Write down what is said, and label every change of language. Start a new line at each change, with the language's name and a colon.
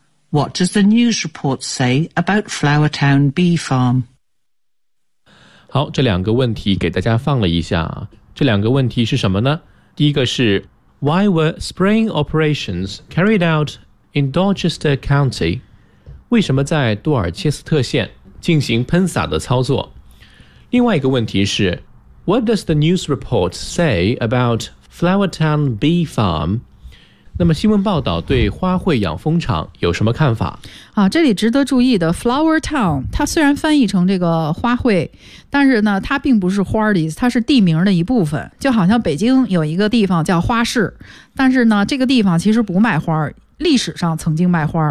English: What does the news report say about Flower Town Bee Farm?
Chinese: 好，这两个问题给大家放了一下。这两个问题是什么呢？第一个是
English: Why were spraying operations carried out in Dorchester County?
Chinese: 为什么在多尔切斯特县进行喷洒的操作？另外一个问题是
English: What does the news report say about Flower Town Bee Farm?
Chinese: 那么新闻报道对花卉养蜂场有什么看法？啊，这里值得注意的 Flower Town， 它虽然翻译成这个花卉，但是呢，它并不是花的意思，它是地名的一部分。就好像北京有一个地方叫花市，但是呢，这个地方其实不卖花，历史上曾经卖花，